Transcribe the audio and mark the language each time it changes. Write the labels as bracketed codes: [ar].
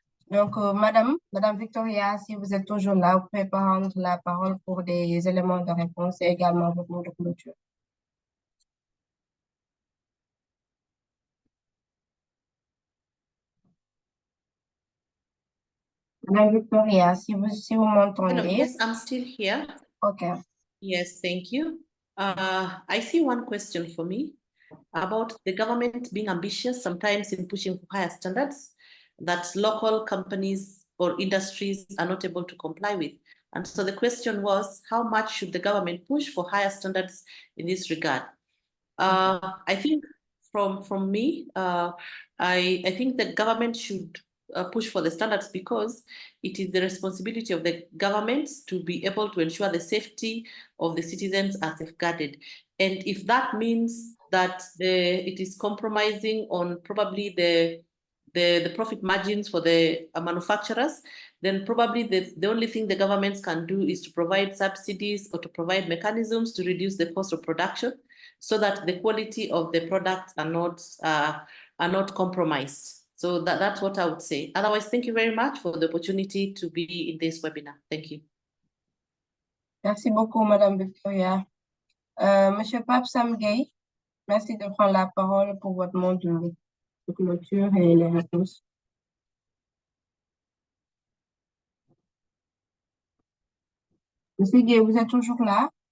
[fr] Donc, Madame Victoria, si vous êtes toujours là, vous pouvez prendre la parole pour des éléments de réponse et également votre mot de clôture. Madame Victoria, si vous m'entendez. [en] Yes, I'm still here. Okay. Yes, thank you. I see one question for me about the government being ambitious sometimes in pushing for higher standards that local companies or industries are not able to comply with. And so the question was, how much should the government push for higher standards in this regard? I think from me, I think the government should push for the standards because it is the responsibility of the government to be able to ensure the safety of the citizens are safeguarded. And if that means that it is compromising on probably the profit margins for the manufacturers, then probably the only thing the governments can do is to provide subsidies or to provide mechanisms to reduce the cost of production so that the quality of the products are not compromised. So that's what I would say. Otherwise, thank you very much for the opportunity to be in this webinar. Thank you. [fr] Merci beaucoup, Madame Victoria. Monsieur Pape Samgay, merci de prendre la parole pour votre mot de clôture et les réponses. Monsieur Gay, vous êtes toujours là?